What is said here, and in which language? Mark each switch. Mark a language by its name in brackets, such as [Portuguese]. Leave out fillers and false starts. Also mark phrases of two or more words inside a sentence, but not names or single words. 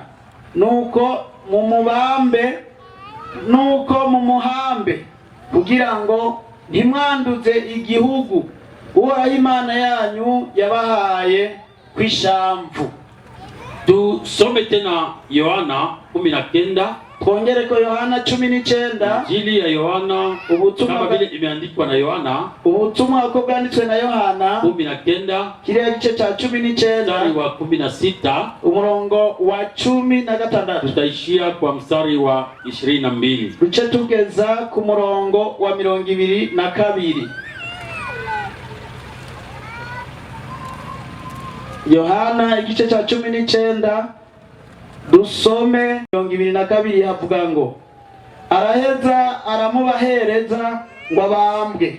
[Kinyarwanda] Nuko mumuhambe kugira ngo ntimwanduze igihugu Uhoraho Imana yanyu yabahaye kwishamvu. [Swahili] Tusome tena Yohana 19. [Kinyarwanda] Twongere ko Yohana 19. [Swahili] Injili ya Yohana kama vile imeandikwa na Yohana. [Kinyarwanda] Ubutumwa bwo bwanditswe na Yohana 19. [Swahili] Kile gice cha 19 mstari wa 16 [Kinyarwanda] umurongo wa 16. [Swahili] Tutaishia kwa mstari wa 22. [Kinyarwanda] Duce tugeza ku murongo wa 22. Yohana igice cha 19 dusome 22 havuga ngo, araheza aramubahereza ngo abambwe.